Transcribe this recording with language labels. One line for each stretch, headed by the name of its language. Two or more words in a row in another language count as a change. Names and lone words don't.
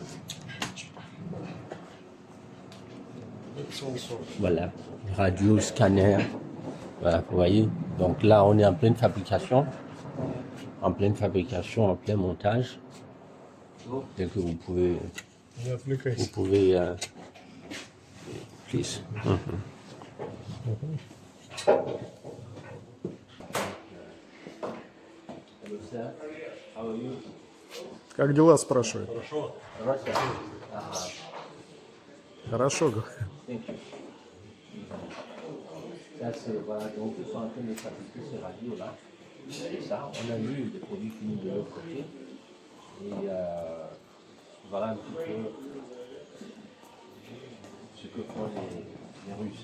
French: Voilà, radio, scanner, voilà, vous voyez. Donc là, on est en pleine fabrication, en plein montage. Tel que vous pouvez, please.
Russian: Как дела, спрашивает? Хорошо, говорю.
French: Ça, c'est, voilà, donc ils sont en train de fabriquer ces radios-là. Et ça, on a mis des produits finis de l'autre côté. Et voilà un petit peu ce que font les Russes.